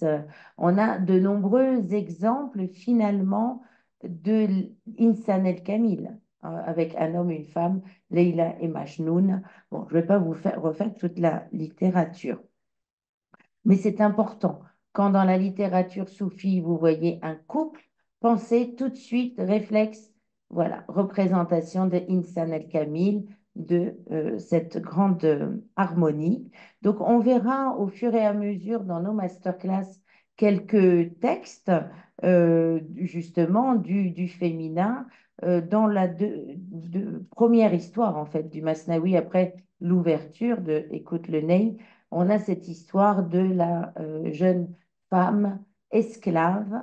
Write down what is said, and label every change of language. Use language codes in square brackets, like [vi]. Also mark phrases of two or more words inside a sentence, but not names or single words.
[fr] On a de nombreux exemples finalement de [ar] إنسان الكامل, [fr] avec un homme et une femme, Leila et Majnoun. Bon, je ne vais pas vous refaire toute la littérature, mais c'est important. Quand dans la littérature soufie, vous voyez un couple, pensez tout de suite, réflexe, voilà, représentation de [ar] إنسان الكامل, [fr] de cette grande harmonie. Donc, on verra au fur et à mesure dans nos masterclass quelques textes, justement, du féminin, dans la première histoire, en fait, du Masnaoui, après l'ouverture de Écoute le Ney, on a cette histoire de la jeune femme esclave.